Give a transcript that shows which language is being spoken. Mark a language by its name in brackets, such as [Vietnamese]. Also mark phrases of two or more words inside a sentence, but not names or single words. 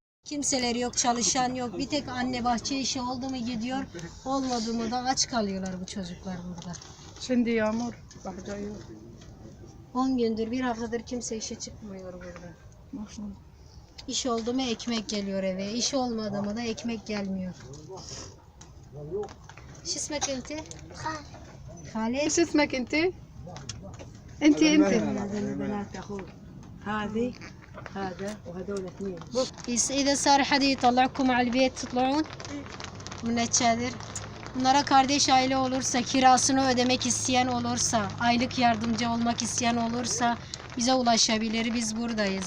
[Turkish] Kimseleri yok, çalışan yok. Bir tek anne bahçe işi oldu mu gidiyor, olmadı mı da aç kalıyorlar bu çocuklar burada. Şimdi yağmur, bahçe yok. 10 gündür, bir haftadır kimse işe çıkmıyor burada. Maşallah. İş oldu mu ekmek geliyor eve, iş olmadı mı da ekmek gelmiyor. [Arabic] شو اسمك انت؟ خالد. ايش اسمك انت؟ انت بنات اخوك هذه هذا وهذول اثنين. إذا صار حدا يطلعكم على البيت تطلعون من الçadır. [Turkish] Bunlara kardeş aile olursa, kirasını ödemek isteyen olursa, aylık yardımcı olmak isteyen olursa bize ulaşabilir. Biz buradayız.